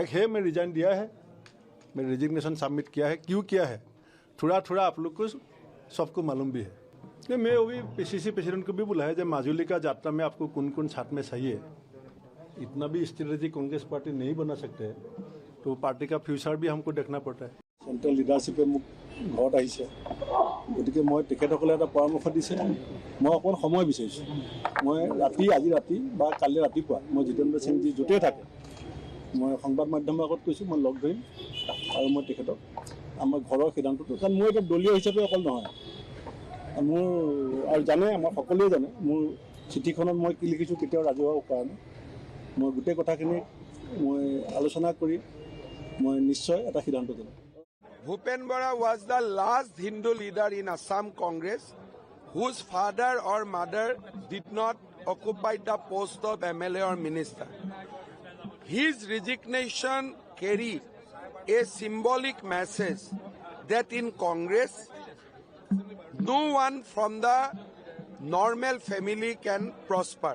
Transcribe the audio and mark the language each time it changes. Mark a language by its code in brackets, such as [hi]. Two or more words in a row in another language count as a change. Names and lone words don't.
[hi] एक है मैं रिजाइन दिया है, मैं [en] resignation submit [hi] किया है, क्यों किया है थोड़ा आप लोग को सबको मालूम भी है। मैं अभी [en] PCC president [hi] को भी बुलाया जब माजुली का यात्रा में आपको कौन साथ में सही है। इतना भी स्ट्रेटेजी कांग्रेस पार्टी नहीं बना सकते है, तो पार्टी का फ्यूचर भी हमको देखना पड़ता है। [en] central leadership [as] মোক ঘৰত আহিছে, গতিকে মই তেখেতসকলে এটা পৰামৰ্শ দিছে, মই অকণ সময় বিচাৰিছোঁ। মই আজি ৰাতি বা কালি ৰাতিপুৱা মই জিতেন্দ্ৰ সিং জি য'তেই থাকে মই সংবাদ মাধ্যমৰ আগত কৈছোঁ, মই লগ ধৰিম আৰু মই তেখেতক আমাৰ ঘৰৰ সিদ্ধান্তটো, কাৰণ মই এটা দলীয় হিচাপে অকল নহয়, মোৰ আৰু জানে আমাৰ সকলোৱে জানে মোৰ চিঠিখনত মই কি লিখিছোঁ কেতিয়াও ৰাজহুৱা কৰা নাই। মই গোটেই কথাখিনি মই আলোচনা কৰি মই নিশ্চয় এটা সিদ্ধান্ত দিম। [en] Bhupen Bora was the last Hindu leader in Assam Congress whose father or mother did not occupy the post of MLA or minister. His resignation carried a symbolic message that in Congress, no one from the normal family can prosper.